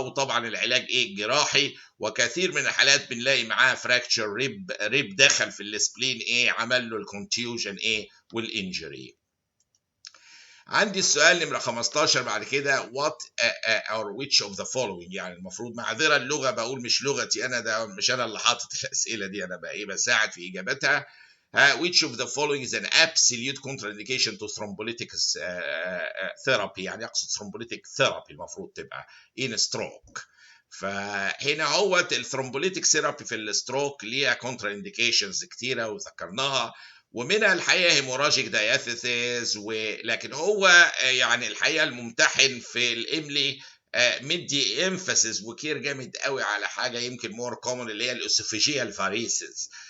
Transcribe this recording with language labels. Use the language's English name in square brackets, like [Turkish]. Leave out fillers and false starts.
[Arabic] وطبعا العلاج ايه جراحي، وكثير من الحالات بنلاقي معاه فراكتشر ريب دخل في السبلين ايه عمل له الكونتيوجن ايه والانجري. عندي السؤال نمرة 15 بعد كده [English] what or which of the following، [Arabic] يعني المفروض معذرة اللغة بقول مش لغتي أنا، ده مش أنا اللي حاطط الأسئلة دي، أنا بقى إيه بساعد في إجابتها. [English] which of the following is an absolute contraindication to thrombolytic therapy، [Arabic] يعني أقصد [English] thrombolytic therapy المفروض تبقى in stroke. [Arabic] فهنا هو الثرومبوليتيك ثيرابي في الستروك ليها كونترا انديكيشنز كتيره وذكرناها، ومنها الحقيقه هيموراجيك داياثيسيس. ولكن هو يعني الحقيقه الممتحن في الاملي مدي امفاسيس وكير جامد قوي على حاجه يمكن مور كومن اللي هي الاسوفيجيال فاريسيس.